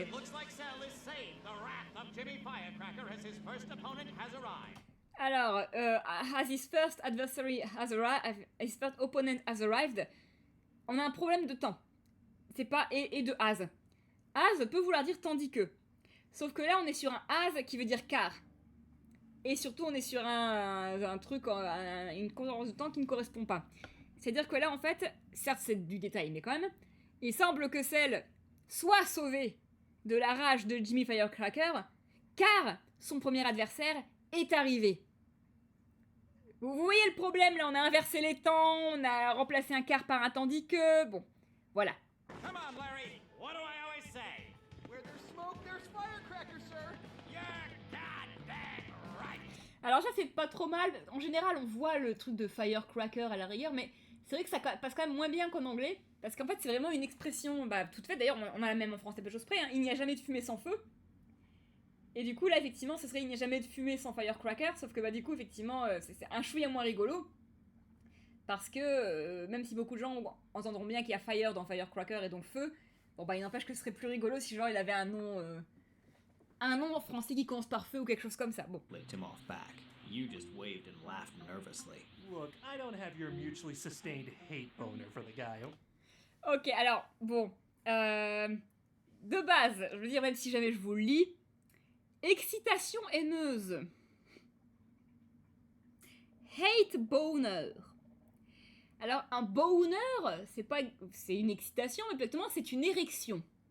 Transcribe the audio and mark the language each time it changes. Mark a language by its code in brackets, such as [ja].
[en] It looks like Cell is saying the wrath of Jimmy Firecracker as his first opponent has arrived. [fr] Alors, [en] as his first adversary has arrived, [fr] his first opponent has arrived, on a un problème de temps. C'est pas et de as. As peut vouloir dire tandis que. Sauf que là, on est sur un as qui veut dire car. Et surtout, on est sur un truc, une concordance de temps qui ne correspond pas. C'est-à-dire que là, en fait, certes, c'est du détail, mais quand même, il semble que Cell soit sauvé de la rage de Jimmy Firecracker, car son premier adversaire est arrivé. Vous voyez le problème, là, on a inversé les temps, on a remplacé un car par un tandis que... Bon, voilà. [en] Come on, Larry. What do I always say? Where there's smoke, there's firecracker, sir. You're goddamn right. [fr] Alors ça, c'est pas trop mal. En général, on voit le truc de firecracker à la rigueur, mais c'est vrai que ça passe quand même moins bien qu'en anglais, parce qu'en fait, c'est vraiment une expression toute faite. D'ailleurs, on a la même en français, peu de choses près, hein. Il n'y a jamais de fumée sans feu. Et du coup, là, effectivement, ce serait il n'y a jamais de fumée sans firecracker, sauf que du coup, effectivement, c'est un chouïa moins rigolo. Parce que, même si beaucoup de gens entendront bien qu'il y a fire dans firecracker et donc feu, bon il n'empêche que ce serait plus rigolo si genre il avait un nom en français qui commence par feu ou quelque chose comme ça. Bon. [en] Licked him off back. You just waved and laughed nervously. Look, I don't have your mutually sustained hate boner for the guy. [fr] Ok, alors, bon. De base, je veux dire, même si jamais je vous le lis, excitation haineuse. Hate boner. Alors, un boner, c'est une excitation, mais exactement, c'est une érection.